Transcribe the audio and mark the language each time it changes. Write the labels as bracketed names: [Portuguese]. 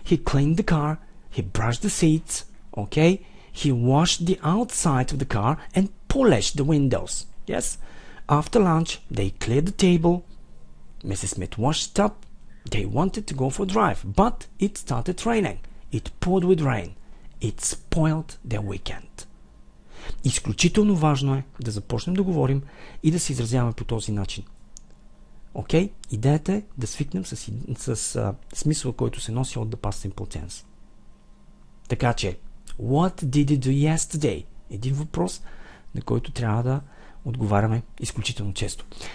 [English] He cleaned the car, he brushed the seats, he washed the outside of the car and polished the windows. Yes? After lunch, they cleared the table. Mrs. Smith washed up. They wanted to go for a drive, but it started raining. It poured with rain. It spoiled their weekend. [Bulgarian] Изключително важно е да започнем да говорим и да се изразяваме по този начин. Идеята е да свикнем с смисъла, който се носи от the past simple tense. Така че, [English] what did you do yesterday? [Bulgarian] Един въпрос, на който трябва да отговаряме изключително често.